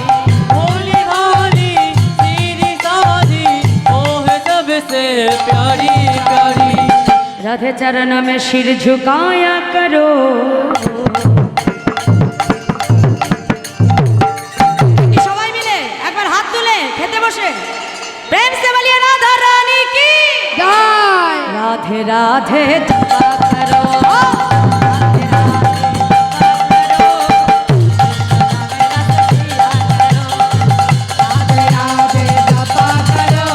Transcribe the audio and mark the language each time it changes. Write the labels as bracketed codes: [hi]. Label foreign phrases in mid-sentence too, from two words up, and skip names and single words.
[hi] भोली भाली सीधी सादी ओ है सबसे प्यारी प्यारी। राधे चरण में सिर झुकाया करो। [bn] সবাই মিলে একবার হাত তুলে খেতে বসে [hi] प्रेम से बोलिए राधा रानी की [bn] জয় [hi] राधे राधे जपा करो। राधे राधे जपा करो। राधे राधे जपा करो।